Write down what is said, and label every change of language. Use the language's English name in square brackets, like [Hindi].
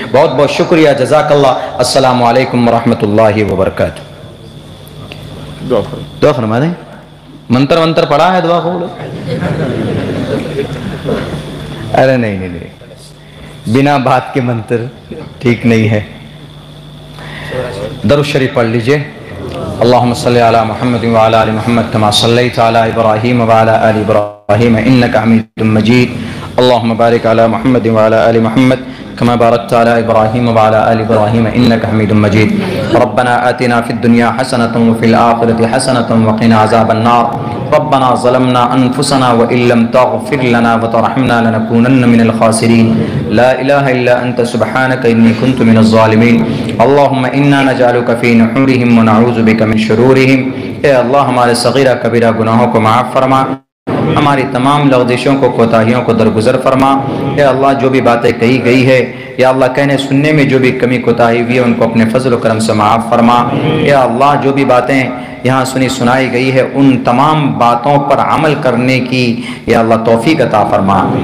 [Urdu] بہت بہت شکریہ، جزاک اللہ. السلام علیکم ورحمۃ اللہ وبرکاتہ. دعا فرما دیں. منتر پڑھا ہے دعا قبول؟ ارے نہیں، بنا بات کے منتر ٹھیک نہیں ہے. درود شریف پڑھ لیجئے. [Arabic] اللهم صل على محمد وعلى ال محمد كما صليت على ابراهيم وعلى ال ابراهيم انك حميد مجيد. اللهم بارك على محمد وعلى ال محمد كما باركت على ابراهيم وعلى ال ابراهيم انك حميد مجيد. ربنا آتنا في الدنيا حسنة وفي الآخرة حسنة وقنا عذاب النار. ربنا ظلمنا انفسنا وان لم تغفر لنا وترحمنا لنكونن من الخاسرين. لا اله الا انت سبحانك اني كنت من الظالمين. اللهم انا نجعلك في نحورهم ونعوذ بك من شرورهم. [Urdu] اے اللہ ہمارے صغیرہ کبیرہ گناہوں کو معاف فرما، ہماری تمام لغزشوں کو کوتاہیوں کو درگزر فرما. اے اللہ جو بھی باتیں کہی گئی ہے یا اللہ کہنے سننے میں جو بھی کمی کوتاہی ہوئی ہے ان کو اپنے فضل و کرم سے معاف فرما. یا اللہ جو بھی باتیں یہاں سنی سنائی گئی ہے ان تمام باتوں پر عمل کرنے کی یا اللہ توفیق عطا فرما.